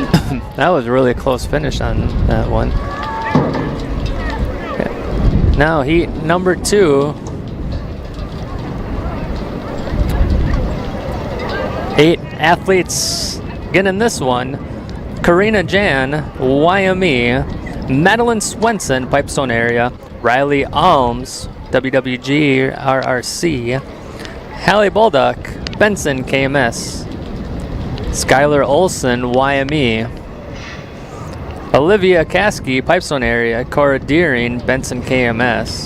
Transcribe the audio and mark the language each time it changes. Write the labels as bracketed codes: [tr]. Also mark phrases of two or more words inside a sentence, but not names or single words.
[en] That was really a close finish on that one. Okay. Now heat number 2. 8 athletes getting this one. Karina Jan, YME. Madeline Swenson, Pipestone area. Riley Alms, WWG RRC. Hallie Baldock, Benson KMS. Skylar Olson, YME. Olivia Caskey, Pipestone area. Cora Deering, Benson KMS.